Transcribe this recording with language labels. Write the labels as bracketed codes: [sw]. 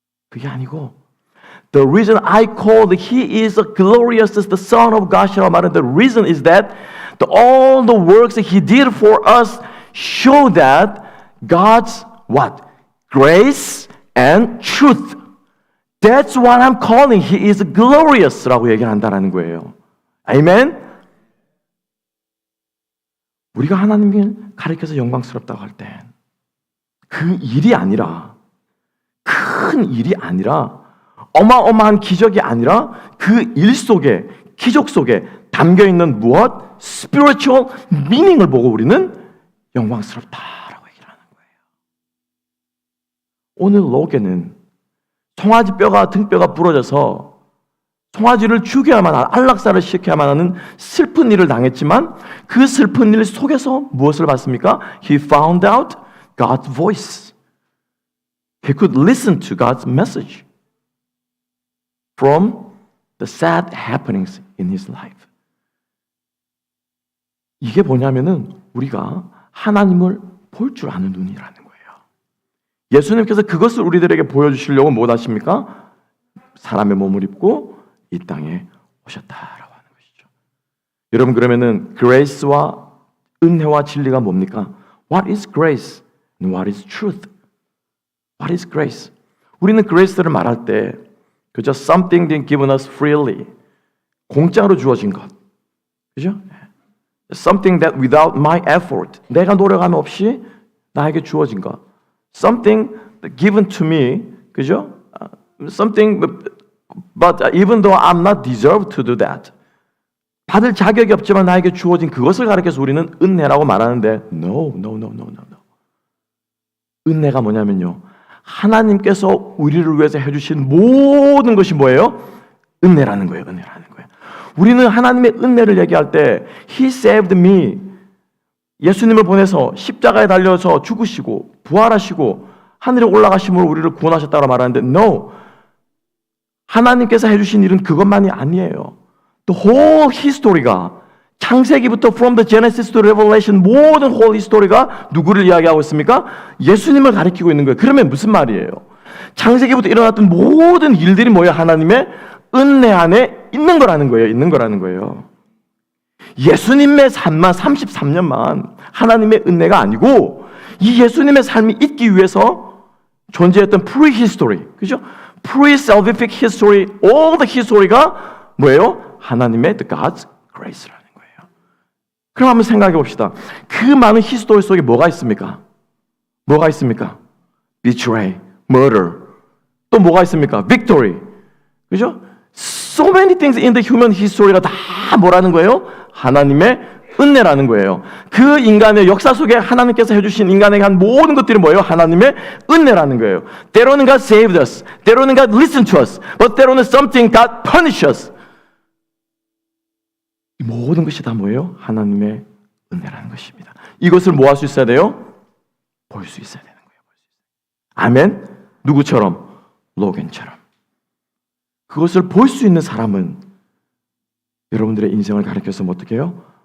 [ko] 그게 아니고 [en] The reason I called he is a glorious as the Son of God이라고 말하는 the reason is that all the works that he did for us show that God's what? Grace and truth. That's what I'm calling. He is glorious [ko] 라고 얘기를 한다는 거예요. 아멘? 우리가 하나님을 가리켜서 영광스럽다고 할 때 그 일이 아니라 큰 일이 아니라 어마어마한 기적이 아니라 그 일 속에 기적 속에 담겨있는 무엇? [en] spiritual meaning [ko] 을 보고 우리는 영광스럽다라고 얘기를 하는 거예요. 오늘 로게는 송아지 뼈가 등뼈가 부러져서 송아지를 죽여야만 하는 안락사를 시켜야만 하는 슬픈 일을 당했지만 그 슬픈 일 속에서 무엇을 봤습니까? [en] He found out God's voice. He could listen to God's message from the sad happenings in his life. [ko] 이게 뭐냐면은 우리가 하나님을 볼 줄 아는 눈이라는 거예요. 예수님께서 그것을 우리들에게 보여주시려고 뭐 하십니까? 사람의 몸을 입고 이 땅에 오셨다라고 하는 것이죠. 여러분 그러면은 grace와 은혜와 진리가 뭡니까? [en] What is grace and what is truth? What is grace? [ko] 우리는 grace를 말할 때 그저 [en] something being given us freely [ko] 공짜로 주어진 것, 그죠? [en] something that without my effort, [ko] 내가 노력함 없이 나에게 주어진 것. [en] something given to me, 그죠? something, but even though I'm not deserved to do that. [ko] 받을 자격이 없지만 나에게 주어진 그것을 가리켜서 우리는 은혜라고 말하는데 no. 은혜가 뭐냐면요. 하나님께서 우리를 위해서 해주신 모든 것이 뭐예요? 은혜라는 거예요. 우리는 하나님의 은혜를 얘기할 때 [en] He saved me. [ko] 예수님을 보내서 십자가에 달려서 죽으시고 부활하시고 하늘에 올라가심으로 우리를 구원하셨다고 말하는데 no. 하나님께서 해주신 일은 그것만이 아니에요. The whole history가 창세기부터 [en] from the Genesis to Revelation [ko] 모든 whole history가 누구를 이야기하고 있습니까? 예수님을 가리키고 있는 거예요. 그러면 무슨 말이에요? 창세기부터 일어났던 모든 일들이 뭐예요? 하나님의 은혜 안에 있는 거라는 거예요. 예수님의 삶만 33년만 하나님의 은혜가 아니고 이 예수님의 삶이 있기 위해서 존재했던 pre-history, 그죠? [en] pre-salvific history, all the history가 뭐예요? [ko] 하나님의 [en] the God's grace [ko] 라는 거예요. 그럼 한번 생각해 봅시다. 그 많은 히스토리 속에 뭐가 있습니까? Betray, murder. 또 뭐가 있습니까? Victory. 그죠? [en] So many things in the human history가 [ko] 다 뭐라는 거예요? 하나님의 은혜라는 거예요. 그 인간의 역사 속에 하나님께서 해주신 인간에게 한 모든 것들이 뭐예요? 하나님의 은혜라는 거예요. 때로는 [en] God saved us, [ko] 때로는 [en] God listened to us, but [ko] 때로는 [en] something God punished us. [ko] 이 모든 것이 다 뭐예요? 하나님의 은혜라는 것입니다. 이것을 뭐 할 수 있어야 돼요? 볼 수 있어야 되는 거예요. 아멘? 누구처럼? 로겐처럼. 그것을 볼 수 있는 사람은 여러분들의 인생을 가리켜서 어떻게 해요?